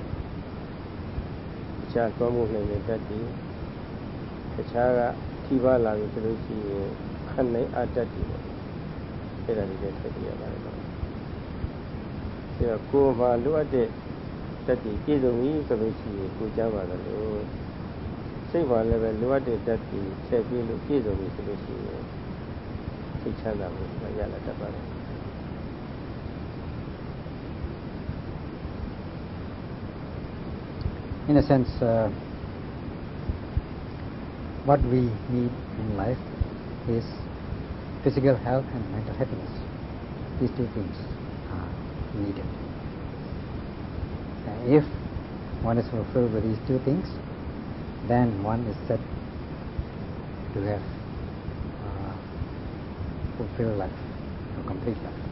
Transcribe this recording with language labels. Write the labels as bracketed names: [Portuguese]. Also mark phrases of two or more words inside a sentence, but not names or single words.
[Burmese] တခြားကောင်းမှုနိုင်တဲ့ဓာတ်တွေတခြားကထိပါလာပြီဆိုလို့ရှိရင်ခဏအတ္တတွေပေါ့အဲ့ဒါတွေထည့်ပြရပါတယ်နော်ဒီတော့ကိုယ်မှာလိုအပ်တဲ့ဓာတ်တွေပြည့်စုံပြီဆိုလို့ရှိရင်ကိုယ်ကြမ်းပါတယ်လို့စိတ်မှာလည်းပဲလိုအပ်တဲ့ဓာတ်တွေထည့်ပြလို့ပြည့်စုံပြီဆိုလို့ရှိရင်စိတ်ချမ်းသာမှုရလာတတ်ပါတယ် [English] In a sense, what we need in life is physical health and mental happiness. These two things are needed. And if one is fulfilled with these two things, then one is said to have fulfilled life, or complete life.